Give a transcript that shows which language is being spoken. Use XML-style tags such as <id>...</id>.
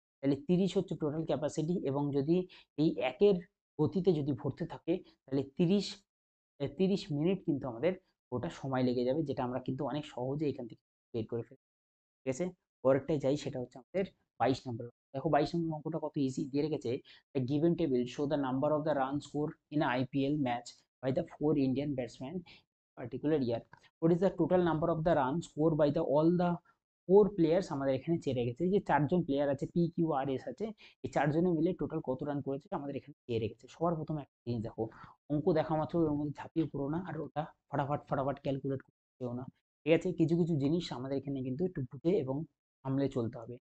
<bn>তাহলে 30 হচ্ছে total capacity, এবং যদি এই একের গতিতে যদি ভরতে থাকে, তাহলে 30 মিনিট কিন্তু আমাদের ওটা সময় লেগে যাবে, যেটা আমরা কিন্তু অনেক সহজে এখান থেকে বের করে ফেলবো, ঠিক আছে? পরেরটায় যাই, সেটা হচ্ছে আমাদের 22 নম্বর। দেখো 22 নম্বর অঙ্কটা কত ইজি দিয়ে রেখেছে।</bn> <en>a given table show the number of the runs scored in a IPL match by the 4 Indian batsmen particular year. What is the total number of the runs scored by the all the 4 players?</en> <bn>আমাদের এখানে চেয়ে রেখেছে যে 4জন player আছে, P Q আর S আছে, এই 4জনে মিলে total কত রান করেছে আমাদের এখানে চেয়ে রেখেছে। সবার প্রথমে একটা জিনিস দেখো, অঙ্ক দেখা মাত্র ওর মধ্যে ঝাঁপিয়ে পড়ো না, আর ওটা ফটাফট ফটাফট ক্যালকুলেট করতেও না, ঠিক আছে? কিছু কিছু জিনিস আমাদের এখানে কিন্তু একটু বুঝে এবং সামলে চলতে হবে।</bn>